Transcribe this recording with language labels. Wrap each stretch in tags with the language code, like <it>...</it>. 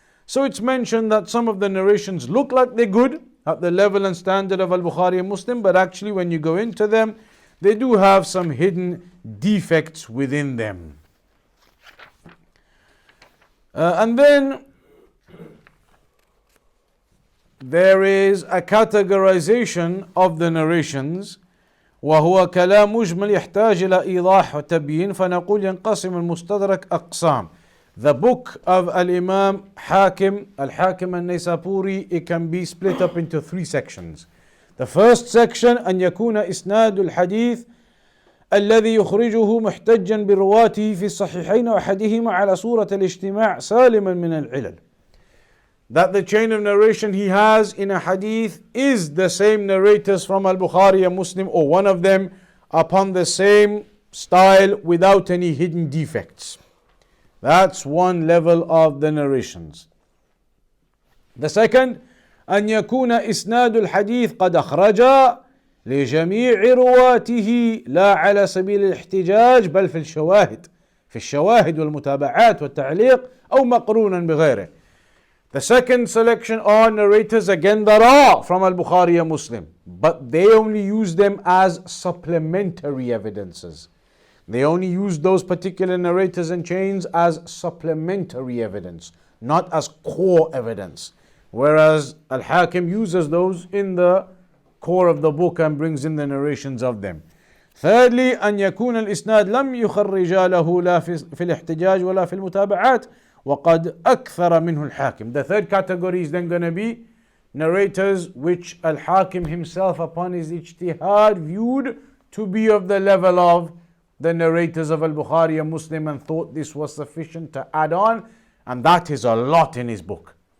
<en>So it's mentioned that some of the narrations look like they're good at the level and standard of Al-Bukhari and Muslim, but actually when you go into them, they do have some hidden defects within them. And then there is a categorization of the narrations.</en> <ar>وهو كلام مجمل يحتاج إلى إيضاح وتبيين فنقول ينقسم المستدرك أقسام.</ar> <en>The book of Al-Imam Hakim, Al-Hakim and Naysapuri, it can be split up into three sections. The first section</en> <ar>أن يكون إسناد الحديث الذي يخرجه محتجا برواته في الصحيحين وأحدهما على صورة الاجتماع سالما من العلل.</ar> <en>That the chain of narration he has in a hadith is the same narrators from Al-Bukhari and Muslim, or one of them, upon the same style without any hidden defects. That's one level of the narrations. The second,</en> <ar>أن يكون إسناد الحديث قد أخرج لجميع رواته لا على سبيل الاحتجاج بل في الشواهد والمتابعات والتعليق أو مقرونا بغيره.</ar> <en>The second selection are narrators again that are from Al-Bukhari and Muslim, but they only use them as supplementary evidences. They only use those particular narrators and chains as supplementary evidence, not as core evidence. Whereas Al-Hakim uses those in the core of the book and brings in the narrations of them.</en> <ar>Thirdly, أن يكون الإسناد لم يخرج له لا في الاحتجاج ولا في المتابعات وقد أكثر منه الحاكم.</ar> <en>The third category is then going to be narrators which Al-Hakim himself upon his ijtihad viewed to be of the level of the narrators of Al-Bukhari and Muslim and thought this was sufficient to add on, and that is a lot in his book.</en>